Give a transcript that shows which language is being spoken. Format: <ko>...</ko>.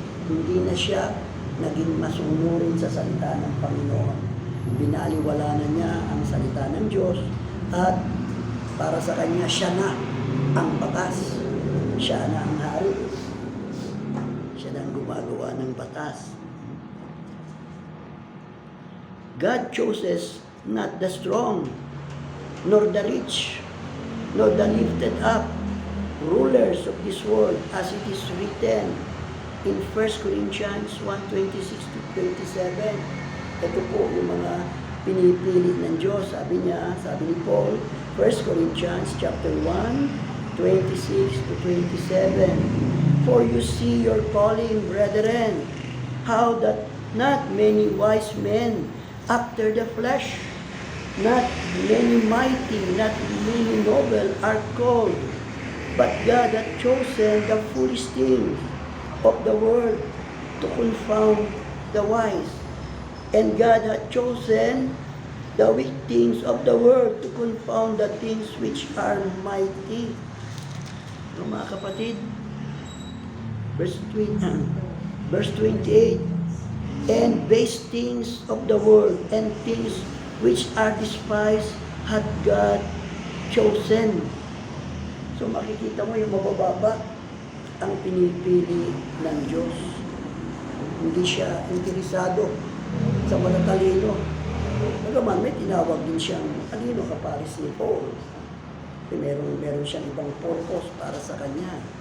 <tl>Hindi na siya naging masunurin sa salita ng Panginoon. Binaliwala na niya ang salita ng Diyos at para sa kanya siya na ang batas. Siya na ang hari. Siya na ang gumagawa ng batas.</tl> <en>God chooses not the strong, nor the rich, nor the lifted up, rulers of this world, as it is written in 1 Corinthians 1:26-27.</en> <tl>Ito po yung mga pinipili ng Diyos. Sabi ni Paul, 1 Corinthians chapter 1:26-27.</tl> <en>For you see your calling, brethren, how that not many wise men after the flesh, not many mighty, not many noble are called, but God hath chosen the foolish things of the world to confound the wise. And God hath chosen the weak things of the world to confound the things which are mighty. No,</en> <tl>mga kapatid,</tl> <en>Verse 20, verse 28, and base things of the world and things which are despised hath God chosen.</en> <tl>So makikita mo yung mabababa ang pinipili ng Diyos. Hindi siya interesado sa matatalino. Nagaman, may tinawag din siyang talino kapares ni Paul. Meron siyang ibang purpose para sa kanya.</tl>